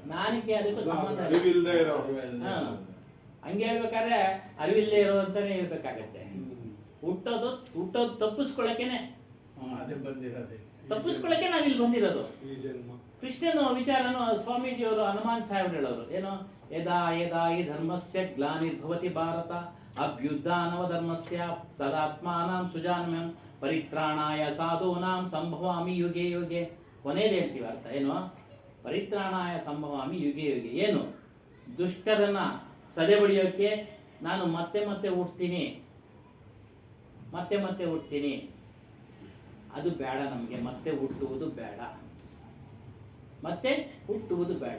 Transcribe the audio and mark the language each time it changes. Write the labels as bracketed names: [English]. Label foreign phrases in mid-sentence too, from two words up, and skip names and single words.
[Kannada] ಜ್ಞಾನಕ್ಕೆ ಅದಕ್ಕೂ ಸಂಬಂಧ ಇಲ್ಲ. ಅರಿವಿಲ್ದೇ ಇರೋ ಹಂಗೆ ಹೇಳ್ಬೇಕಾದ್ರೆ ಅರಿವಿಲ್ಲದೆ ಇರೋ ಅಂತಾನೆ ಹೇಳ್ಬೇಕಾಗತ್ತೆ. ಹುಟ್ಟೋದು ತಪ್ಪಿಸ್ಕೊಳ್ಳೋಕೆನೆ, ಅದೇ ಬಂದಿರೋದೇ, ತಪ್ಪಿಸ್ಕೊಳ್ಳೋಕೆ ನಾವಿಲ್ಲಿ ಬಂದಿರೋದು. ಈ ಜನ್ಮ. ಕೃಷ್ಣನ ವಿಚಾರನು ಸ್ವಾಮೀಜಿಯವರು ಹನುಮಾನ್ ಸಾಹೇಬ್ ಹೇಳೋರು ಏನು, [Sanskrit] ಯದಾ ಯದಾ ಹಿ ಧರ್ಮಸ್ಯ ಗ್ಲಾನಿರ್ಭವತಿ ಭಾರತ ಅಭ್ಯುತ್ಥಾನವ ಧರ್ಮಸ್ಯ ತದಾತ್ಮಾನಾಂ ಸುಜಾಮ್ಯಂ ಪರಿತ್ರಾಣಾಯ ಸಾಧೂನಾಂ ಸಂಭವಾಮಿ ಯುಗೆ ಯುಗೆ. [Kannada] ಕೊನೆಯದು ಹೇಳ್ತೀವಿ ಅರ್ಥ ಏನು? [Sanskrit] ಪರಿತ್ರಾಣಾಯ ಸಂಭವಾಮಿ ಯುಗೆ ಯುಗೆ. [Kannada] ಏನು? ದುಷ್ಟರನ್ನ ಸದೆ ಬಡಿಯೋಕೆ ನಾನು ಮತ್ತೆ ಮತ್ತೆ ಹುಟ್ತೀನಿ, ಅದು ಬೇಡ ನಮಗೆ. ಮತ್ತೆ ಹುಟ್ಟುವುದು ಬೇಡ.